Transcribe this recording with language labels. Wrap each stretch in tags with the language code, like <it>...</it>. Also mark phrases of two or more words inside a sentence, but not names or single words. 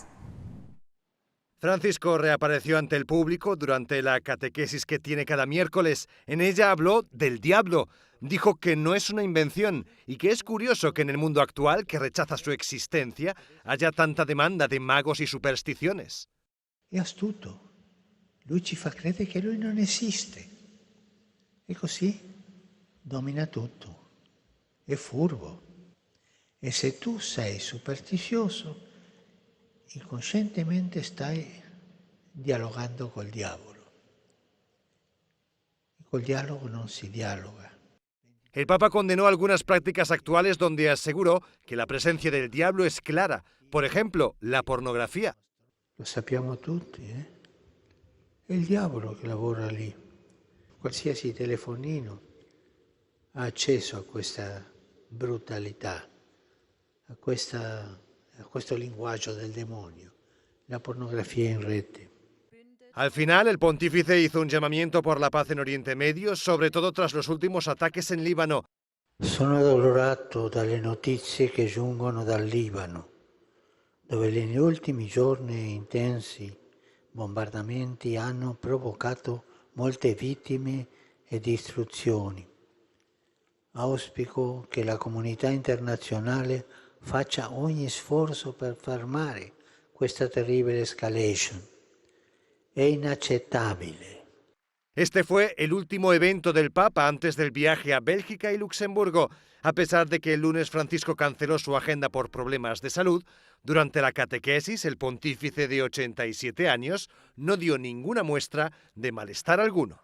<es>Francisco reapareció ante el público durante la catequesis que tiene cada miércoles. En ella habló del diablo. Dijo que no es una invención y que es curioso que en el mundo actual, que rechaza su existencia, haya tanta demanda de magos y supersticiones.</es> <it>È astuto. Lui ci fa credere che lui non esiste. E così domina tutto. È furbo. E se tu sei superstizioso, inconscientemente stai dialogando col diavolo. E col dialogo non si dialoga.</it> <es>El Papa condenó algunas prácticas actuales donde aseguró que la presencia del diablo es clara. Por ejemplo, la pornografía.</es> <it>Lo sappiamo tutti, È il diavolo che lavora lì. Qualsiasi telefonino ha accesso a questa brutalità, a questo linguaggio del demonio, la pornografía in rete.</it> <es>Al final, el pontífice hizo un llamamiento por la paz en Oriente Medio, sobre todo tras los últimos ataques en Líbano.</es> <it>Sono addolorato dalle notizie che giungono dal Libano, dove negli ultimi giorni intensi bombardamenti hanno provocato molte vittime e distruzioni. Auspico che la comunità internazionale faccia ogni sforzo per fermare questa terribile escalation. È inaccettabile.</it> <es>Este fue el último evento del Papa antes del viaje a Bélgica y Luxemburgo. A pesar de que el lunes Francisco canceló su agenda por problemas de salud, durante la catequesis el pontífice de 87 años no dio ninguna muestra de malestar alguno.</es>